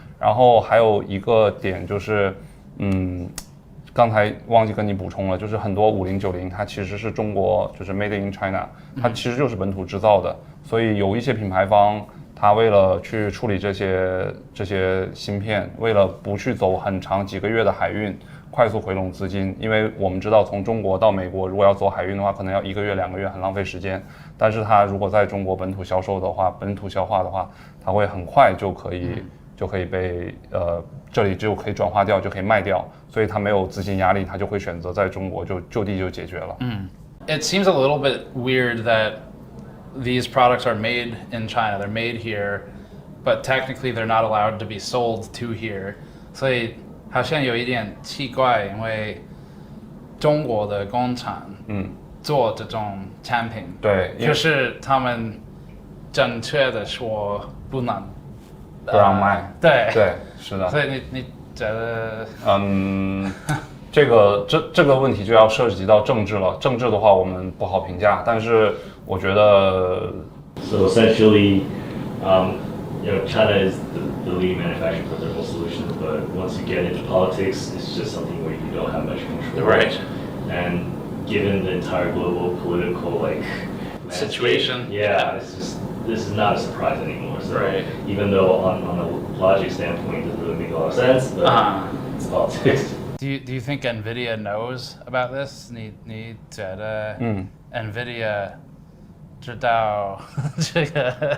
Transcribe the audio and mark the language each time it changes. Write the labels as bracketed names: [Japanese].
[Chinese] 然后还有一个点就是，刚才忘记跟你补充了，就是很多5090它其实是中国就是 Made in China， 它其实就是本土制造的，所以有一些品牌方它为了去处理这些芯片，为了不去走很长几个月的海运，快速回笼资金，因为我们知道从中国到美国如果要走海运的话，可能要1个月2个月，很浪费时间。但是它如果在中国本土销售的话，本土消化的话，它会很快就可以被这里就可以转化掉，就可以卖掉，所以它没有资金压力，它就会选择在中国就地就解决了。 [English] It seems a little bit weird that these products are made in China. They're made here, but technically they're not allowed to be sold to here. [Chinese] 所以好像有一点奇怪，因为中国的工厂做这种产品，对，就是他们正确的说不让卖，对，是的。所以你觉得，这个问题就要涉及到政治了。政治的话，我们不好评价，但是我觉得 [English] So essentially, China is the lead manufacturer for thermal solutions, but once you get into politics, it's just something where you don't have much control. Right. And given the entire global political situation, this is not a surprise anymore. So right. Even though on a logic standpoint, it doesn't really make a lot of sense, but it's politics. Do you think NVIDIA knows about this? [Chinese] 你觉得NVIDIA 知道这个？